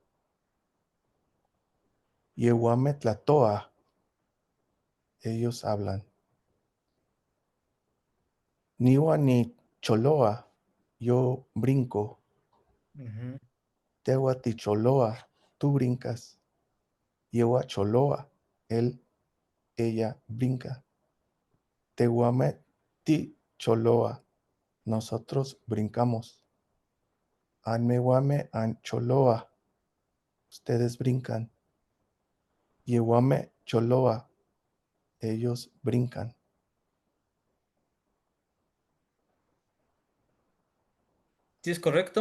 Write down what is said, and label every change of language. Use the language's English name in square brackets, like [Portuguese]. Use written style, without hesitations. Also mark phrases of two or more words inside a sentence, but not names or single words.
[Nahuatl languages] Yehuame tlatoa, [Spanish] ellos hablan. [Nahuatl languages] Niwa ni choloa, [Spanish] yo brinco. Ujú. [Nahuatl languages] Tewa ticholoa, [Spanish] tú brincas. [Nahuatl languages] Yewa choloa, [Spanish] él, ella brinca. [Nahuatl languages] Tehuame ti choloa, [Spanish] nosotros brincamos. [Nahuatl languages] Anmehuame ancholoa, [Spanish] ustedes brincan. [Nahuatl languages] Yehuame choloa, [Spanish] ellos brincan. ¿Sí es correcto?